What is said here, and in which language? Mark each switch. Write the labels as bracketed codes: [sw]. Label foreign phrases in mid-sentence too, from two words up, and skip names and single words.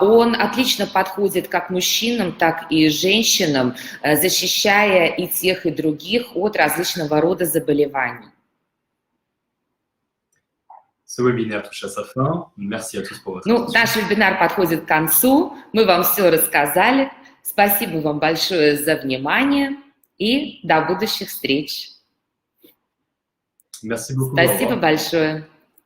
[ru] Он отлично подходит как мужчинам, так и женщинам, защищая и тех, и других от различного рода заболеваний. [fr] Ce webinaire touche à sa fin. Merci à tous pour votre [ru] Ну, [fr] attention. [ru] наш вебинар подходит к концу. Мы вам все рассказали. Спасибо вам большое за внимание и до будущих встреч. [fr] Merci beaucoup. Au [ru] Спасибо [fr] revoir. [ru] большое.